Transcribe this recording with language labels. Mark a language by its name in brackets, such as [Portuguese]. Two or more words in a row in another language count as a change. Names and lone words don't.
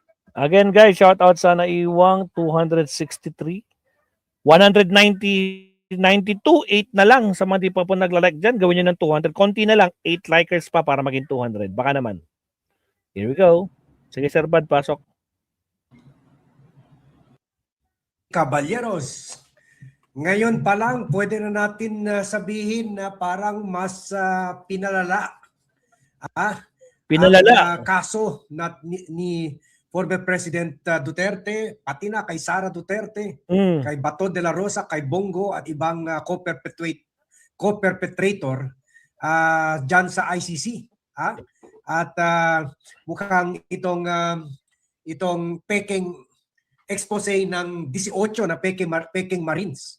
[English] Again guys, shout out [Filipino] sa naiwang [English] 263. [Filipino] 190, 92, 8 na lang sa mga di pa po nagla-like dyan. Gawin nyo ng 200. Konti na lang, 8 likers pa para maging 200. Baka naman. [English] Here we go. [Filipino] Sige Sir Bad, pasok. Caballeros, ngayon pa lang pwede na natin sabihin na parang mas pinalala ang kaso na ni former President Duterte, pati na kay Sara Duterte, kay Bato de la Rosa, kay Bongo at ibang co-perpetrator dyan sa ICC. At mukhang itong peking expose ng 18 na peking Marines.